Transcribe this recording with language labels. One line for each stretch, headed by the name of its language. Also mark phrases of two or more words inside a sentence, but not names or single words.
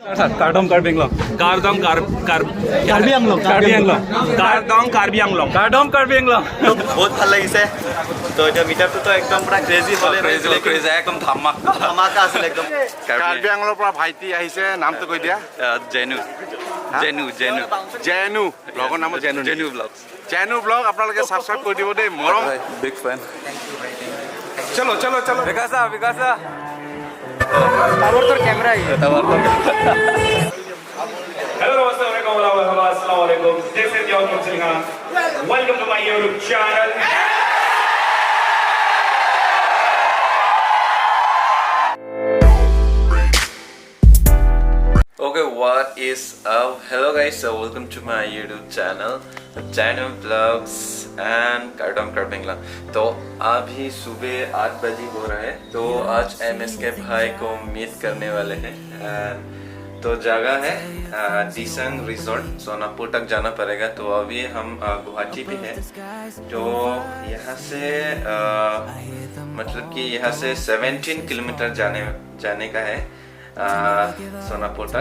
Karbi: Kardom Karbing Long. Kardong Karbi Anglong. Karbi Anglong. Kardong Karbi Anglong. Kardom Karbi Anglong.
Assamese: বহুত ভাল লাগিছে তো এটা মিটাৰটোতো একদম পুৰা ক্ৰেজি হ'লে ক্ৰেজি একদম ধামাকা ধামাকা আছিল একদম কাৰ্বি আংলৰ পৰা ভাইটি আহিছে নামটো কৈ দিয়া জেনু ব্লগৰ নাম জেনু ব্লগছ জেনু ব্লগ আপোনালোকে ছাবস্ক্ৰাইব কৰি দিব দেই মৰম
English: big fan
Assamese: চলো বিকাশা
English: Hello, Assalamualaikum. This is your Musliman. Welcome to my YouTube channel. Okay, what is up? Hello guys, so welcome to my YouTube channel, Channel Vlogs and Kardom Karbingla.
Hindi: तो अभी सुबह 8 बजे हो रहा है, तो आज MSK भाई को मीट करने वाले हैं। तो जगह है डिसंग रिजॉर्ट, सोनापुर तक जाना पड़ेगा। तो अभी हम गुवाहाटी पे हैं, तो यहाँ से मतलब कि यहाँ से 17 किलोमीटर जाने का है सोनापुर तक।